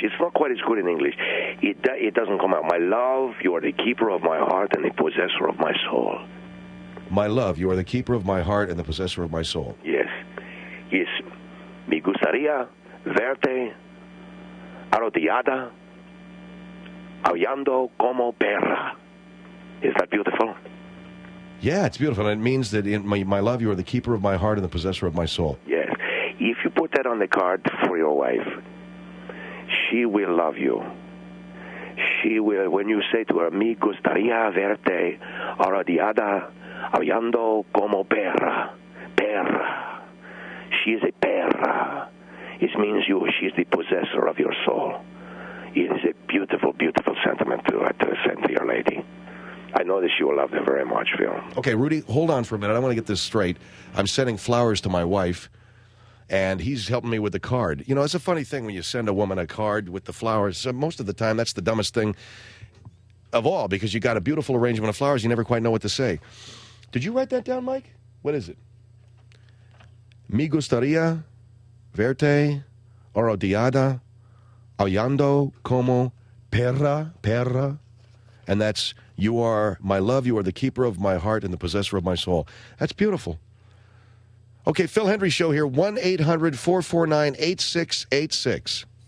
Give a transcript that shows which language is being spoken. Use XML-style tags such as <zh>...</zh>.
<en>It's not quite as good in English. It doesn't come out. My love, you are the keeper of my heart and the possessor of my soul. My love, you are the keeper of my heart and the possessor of my soul. Yes. Yes.</en> <es>Me gustaría verte arrodillada, aullando como perra.</es> <en>Is that beautiful? Yeah, it's beautiful. And it means that in my love, you are the keeper of my heart and the possessor of my soul. Yes. If you put that on the card for your wife, she will love you. She will, when you say to her,</en> <es>me gustaría verte arrodillada, aullando como perra. Perra.</es> <en>She is a perra. It means she is the possessor of your soul. It is a beautiful, beautiful sentiment to send to your lady. I know that she will love them very much, Phil. Okay, Rudy, hold on for a minute. I want to get this straight. I'm sending flowers to my wife, and he's helping me with the card. You know, it's a funny thing when you send a woman a card with the flowers. Most of the time, that's the dumbest thing of all, because you got a beautiful arrangement of flowers. You never quite know what to say. Did you write that down, Mike? What is it?</en> <es>Me gustaría verte arrodillada, aullando como perra.</es> <en>And that's, you are my love, you are the keeper of my heart and the possessor of my soul. That's beautiful. Okay, Phil Hendrie Show here, 1-800-449-8686.</en>